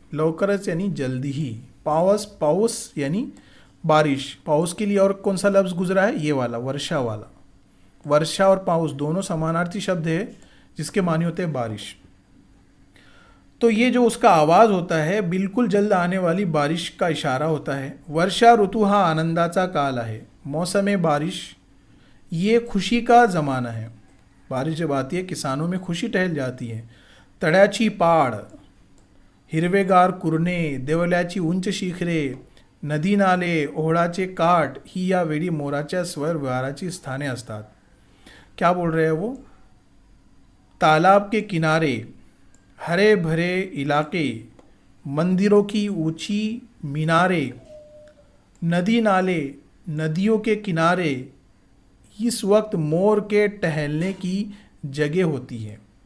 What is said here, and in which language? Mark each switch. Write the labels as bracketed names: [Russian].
[Hindi] लवकरच यानी जल्दी ही। पाउस यानी बारिश। पाउस के लिए और कौन सा लफ्ज़ गुजरा है? ये वाला, वर्षा वाला। वर्षा और पाउस दोनों समानार्थी शब्द है जिसके माने होते हैं बारिश। तो ये जो उसका आवाज़ होता है, बिल्कुल जल्द आने वाली बारिश का इशारा होता है। [Marathi] वर्षा ऋतू हा आनंदाचा काल आहे। [Hindi] मौसम बारिश ये खुशी का ज़माना है। बारिश जब आती है किसानों में खुशी टहल जाती है। [Marathi] तळ्याची पाड, हिरवेगार कुरणे, देवल्याची उंच शिखरे, नदी नाले, ओहळाचे काठ ही या वेळी मोराच्या स्वर विहाराची स्थाने असतात। [Hindi] क्या बोल रहे हैं वो? तालाब के किनारे, हरे भरे इलाके, मंदिरों की ऊंची मीनारे, नदी नाले, नदियों के किनारे इस वक्त मोर के टहलने की जगह होती है।